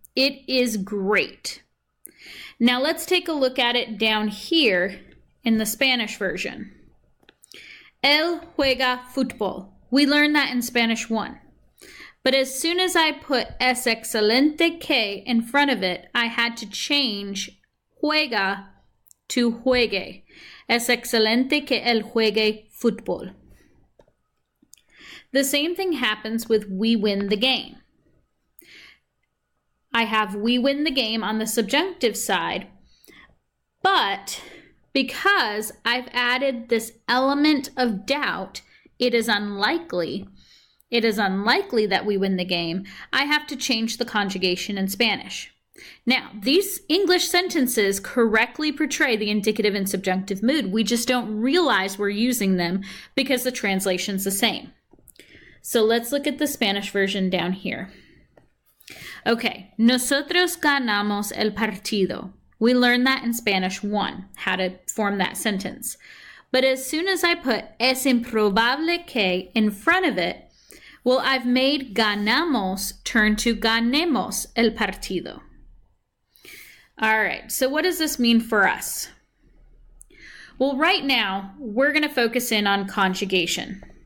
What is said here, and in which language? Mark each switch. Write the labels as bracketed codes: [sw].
[en] It is great. Now let's take a look at it down here in the Spanish version. [es] Él juega fútbol. [en] We learned that in Spanish 1. But as soon as I put [es] es excelente que [en] in front of it, I had to change juega to juegue. [es] Es excelente que él juegue fútbol. [en] The same thing happens with we win the game. I have we win the game on the subjunctive side, but because I've added this element of doubt, it is unlikely that we win the game, I have to change the conjugation in Spanish. Now, these English sentences correctly portray the indicative and subjunctive mood. We just don't realize we're using them because the translation's the same. So let's look at the Spanish version down here. [es] Okay, nosotros ganamos el partido. [en] We learned that in Spanish 1, how to form that sentence. But as soon as I put [es] es improbable que [en] in front of it, well, I've made ganamos turn to [es] ganemos el partido. [en] All right, so what does this mean for us? Well, right now, we're going to focus in on conjugation.